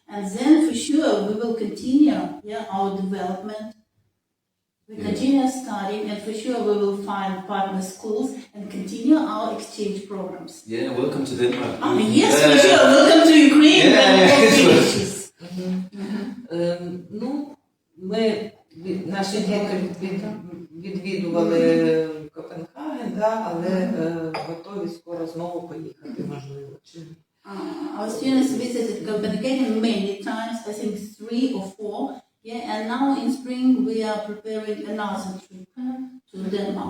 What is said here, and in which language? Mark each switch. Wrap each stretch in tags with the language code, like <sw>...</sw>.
<en>And then for sure we will continue our development. We continue studying and for sure we will find partner schools and continue our exchange programs. Yeah, welcome to Denmark. Yes, for sure. Welcome to Ukraine and all villages.</en> <uk>Ми, наші діти відвідували Копенгаген, але готові скоро знову поїхати, можливо.</uk> <en>Our students visited Copenhagen many times, I think 3 or 4. And now in spring we are preparing another trip to Denmark.</en>